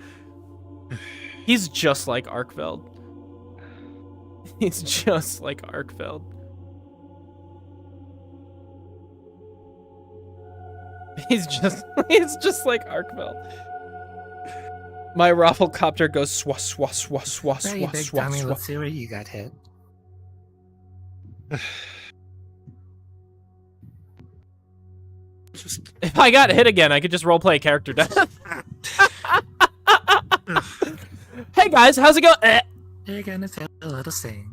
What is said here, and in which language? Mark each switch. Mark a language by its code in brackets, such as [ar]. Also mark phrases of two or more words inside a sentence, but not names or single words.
[en] He's just like Arkfeld. He's just like Arkfeld. He's just like Arkville. My Rafflecopter goes swah swah swah swah Hey, swah big swah dummy, swah. let's see where you got hit. If I got hit again, I could just roleplay character death. Hey guys, how's it going? You're gonna feel a little sting.